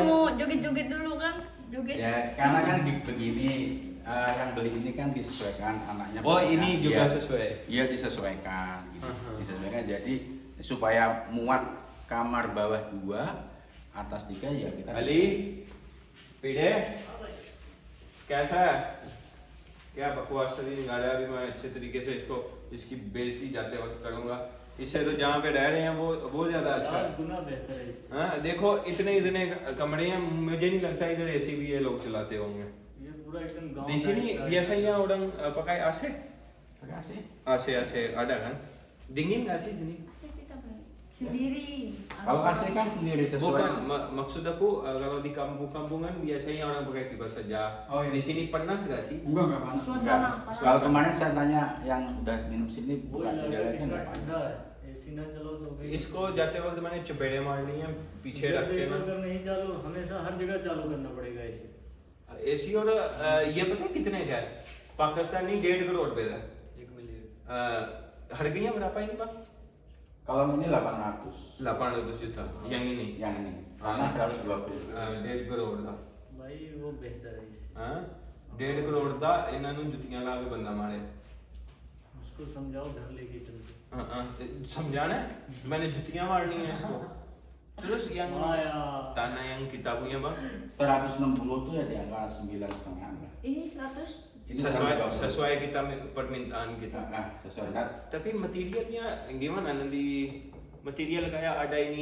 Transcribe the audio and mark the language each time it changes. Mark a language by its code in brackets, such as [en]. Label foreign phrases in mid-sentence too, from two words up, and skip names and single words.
[id] mau joget-joget dulu kan? Joget. Ya, karena kan begini, yang beli ini kan disesuaikan anaknya. oh banyak. ini juga Iya, sesuai. Iya disesuaikan, gitu. Disesuaikan. Jadi supaya muat kamar bawah 2, atas 3 ya kita. Ali, [hi] पीढ़े कैसा है? क्या बकवास नहीं गा रहा है? अभी मैं अच्छे तरीके से इसको इसकी बेइज्जती जाते वक्त करूंगा। इससे तो जहाँ पे रह रहे हैं वो ज्यादा अच्छा है। गुना बेहतर है इससे। हाँ देखो इतने कमरे हैं, मुझे नहीं लगता इधर एसी भी ये लोग चलाते होंगे। ये पूरा एकदम गांव [id] di sini biasanya orang pakai AC? Pakai AC. AC ada kan? Dingin nggak sih ini? Kita sendiri. Kalau AC kan sendiri sesuai. Bukan, maksud aku kalau di kampung-kampungan biasanya orang pakai kipas saja. Oh, iya. Di sini panas nggak sih? Enggak panas. Suasana Enggak. panas. Kalau kemarin saya tanya yang udah minum sini [hi] वो [id] buka jendela aja enggak [hi] ठंडा [id] panas. [hi] है एसी ना चलो तो भाई इसको जाते वक्त मैंने चपेड़े मारनी है पीछे रख के ना। अगर नहीं चालू हमेशा हर जगह चालू करना पड़ेगा एसी। एसी और ये पता है कितने का है? पाकिस्तानी 1.5 करोड़ पे है। 1 मिलियन। [id] Harganya berapa ini Pak? Kalau ini 800. 800 juta. Yang ini? Yang ini. Karena 120. [pa] 1.5 करोड़ ਦਾ। [hi] भाई वो बेहतर है इससे। [pa] ਹਾਂ 1.5 करोड़ ਦਾ ਇਹਨਾਂ ਨੂੰ ਜੁੱਤੀਆਂ ਲਾ ਕੇ ਬੰਦਾ ਮਾਰੇ। [hi] उसको समझाओ घर लेके चलते। समझाना है? मैंने जुतियां मारनी है इसको। [id] Terus yang Maya. tanah yang kita punya Bang 160 tuh ya di angka 9,5 lah. Ini 100. Ini sesuai kita permintaan kita. Sesuai. Tapi materialnya gimana nanti? Material kayak ada ini